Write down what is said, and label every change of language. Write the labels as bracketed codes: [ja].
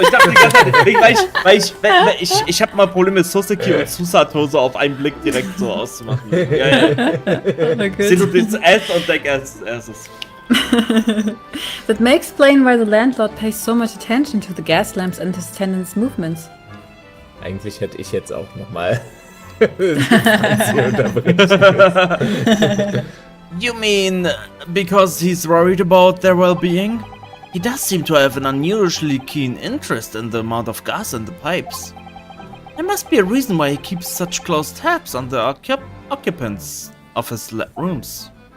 [de] Ich dachte die ganze Zeit, weil ich hab mal Probleme mit Soseki und Susato so auf einen Blick direkt so auszumachen. Ja. Sieh du das S und denk erstes. [en] That may explain why the landlord pays so much attention to the gas lamps and his tenants' movements. [de] Eigentlich hätte ich jetzt auch nochmal... [en] You mean because he's worried about their well-being? He does seem to have an unusually keen interest in the amount of gas in the pipes. There must be a reason why he keeps such close tabs on the occupants of his rooms.